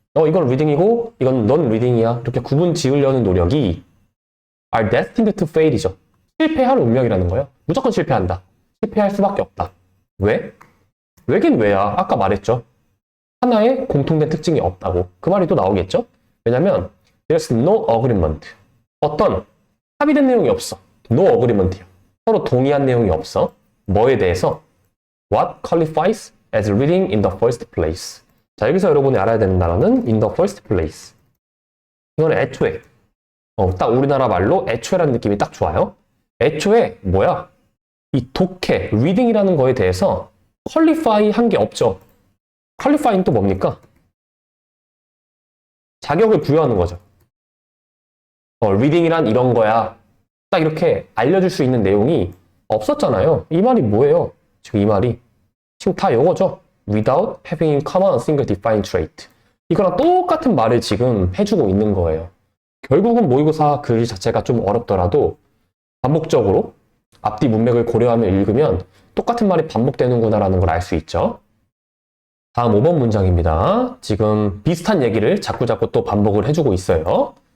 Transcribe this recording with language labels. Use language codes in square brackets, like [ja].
[ko] 이건 reading이고 이건 non reading이야. 이렇게 구분 지으려는 노력이 [en] are destined to fail [ko] 이죠. 실패할 운명이라는 거예요. 무조건 실패한다. 실패할 수밖에 없다. 왜? 왜긴 왜야. 아까 말했죠. 하나의 공통된 특징이 없다고. 그 말이 또 나오겠죠? 왜냐면 [en] there's no agreement. [ko] 어떤 합의된 내용이 없어. [en] No agreement이야. [ko] 서로 동의한 내용이 없어. 뭐에 대해서? [en] What qualifies as reading in the first place? [ko] 자, 여기서 여러분이 알아야 되는 단어는 [en] in the first place. [ko] 이건 애초에. 딱 우리나라 말로 애초에라는 느낌이 딱 좋아요. 애초에 뭐야? 이 독해, reading이라는 거에 대해서 qualify 한 게 없죠. qualifying 또 뭡니까? 자격을 부여하는 거죠. reading이란 이런 거야. 딱 이렇게 알려줄 수 있는 내용이 없었잖아요. 이 말이 뭐예요? 지금 이 말이 지금 다 이거죠. [en] Without having in common a single defined trait. [ko] 이거랑 똑같은 말을 지금 해주고 있는 거예요. 결국은 모의고사 글 자체가 좀 어렵더라도 반복적으로 앞뒤 문맥을 고려하며 읽으면 똑같은 말이 반복되는구나라는 걸 알 수 있죠. 다음 5번 문장입니다. 지금 비슷한 얘기를 자꾸자꾸 또 반복을 해주고 있어요.